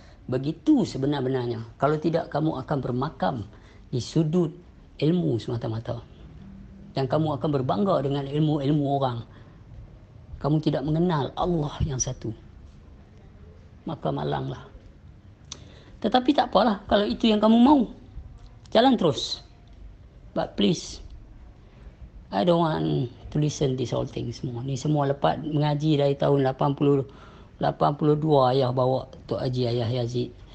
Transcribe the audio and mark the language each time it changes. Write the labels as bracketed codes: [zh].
[ms] Begitu sebenar-benarnya. Kalau tidak, kamu akan bermakam di sudut ilmu semata-mata. Dan kamu akan berbangga dengan ilmu-ilmu orang. Kamu tidak mengenal Allah yang satu. Maka malanglah. Tetapi tak apalah, kalau itu yang kamu mau, jalan terus. [en] But please, I don't want to listen this whole thing [ms] semua. Ni semua lepas mengaji dari tahun 82 ayah bawa Tok Haji Ayah Yazid.